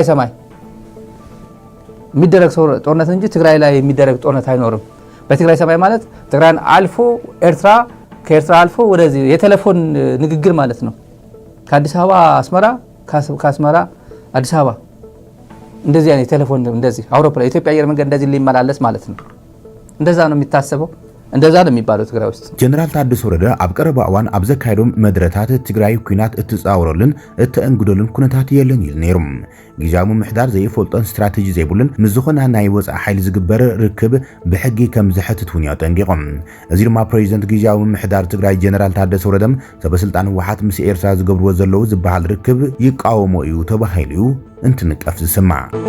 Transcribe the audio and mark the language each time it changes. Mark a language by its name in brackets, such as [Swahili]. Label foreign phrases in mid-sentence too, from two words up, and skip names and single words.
[Amharic] ሰማይ የሚደረግ ጦርነት እንጂ ትግራይ ላይ የሚደረግ ጦርነት አይኖርም። በትግራይ ሰማይ ማለት ትግራይን አልፎ ኤርትራ፣ ከኤርትራ አልፎ ወደዚህ የቴሌፎን ንግግር ማለት ነው። ከአዲስ አበባ አስመራ፣ ከአስመራ አዲስ አበባ እንደዚህ አይነት ቴሌፎን እንደዚህ አውሮፕላን ኢትዮጵያ አየር መንገድ እንደዚህ ሊመላለስ ማለት ነው። እንደዛ ነው የሚታሰበው። እንደዛ ነው የሚባለው ትግራይ ውስጥ። [Tigrinya] ጀነራል ታደሰ ወረደ ኣብ ቀረባ እዋን ኣብ ዘካየዶም መድረታት ትግራይ ኩናት እትፃወረልን እትእንግዶልን ኩነታት የለን ኢሉ ነይሩ። ጊዜያዊ ምምሕዳር ዘይፈልጦን ስትራቴጂ ዘይብሉን ምዝኾነ ናይ ወፃኢ ሓይሊ ዝግበር ርክብ ብሕጊ ከም ዝሕትት እውን ጠንቂቖም። እዚ ድማ ፕሬዚደንት ጊዜያዊ ምምሕዳር ትግራይ ጀነራል ታደሰ ወረደ ሰበስልጣን ህወሓት ምስ ኤርትራ ዝገብርዎ ዘለው ዝበሃል ርክብ ይቃወሞ እዩ ተባሂሉ እንትንቀፍ ዝስማዕ